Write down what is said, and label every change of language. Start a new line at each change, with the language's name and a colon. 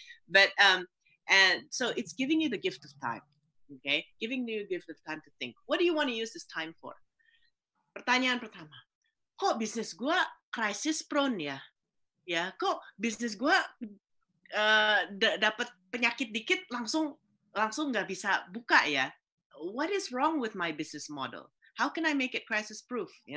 English: But and so it's giving you the gift of time. Okay, giving you a gift of time to think. What do you want to use this time for?
Indonesian: Pertanyaan pertama, kok bisnis gue crisis prone ya? Ya, kok bisnis gue dapat penyakit dikit langsung nggak bisa buka ya?
English: What is wrong with my business model? How can I make it crisis proof?